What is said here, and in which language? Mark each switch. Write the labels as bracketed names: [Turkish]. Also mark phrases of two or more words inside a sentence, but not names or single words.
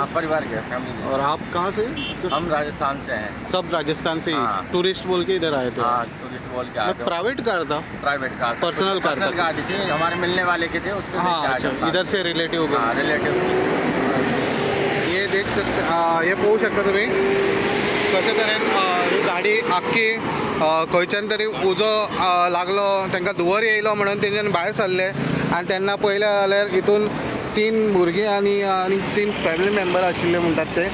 [Hindi] हाँ, परिवार गया, फैमिली. और आप कहाँ से? हम राजस्थान से हैं. सब राजस्थान से ही? हाँ. टूरिस्ट बोल के इधर आए थे? हाँ, टूरिस्ट बोल के आए थे. प्राइवेट कार था? प्राइवेट कार. पर्सनल कार था? गाड़ी थी, हमारे मिलने वाले की थी, उसके. हाँ, अच्छा, इधर से रिलेटिव? हाँ, रिलेटिव. ये देख सकते, [Konkani] हे पळोवंक शकता तुम्ही कशे तरेन ही गाडी आख्खी खंयच्यान तरी उजो लागलो, तांकां धुंवर येयलो म्हणून तेंच्यान भायर सरले आनी तेन्ना पळयलें जाल्यार हितून 3 भुरगीं आनी 3 [English] family member [Konkani] आशिल्ले म्हणटात ते.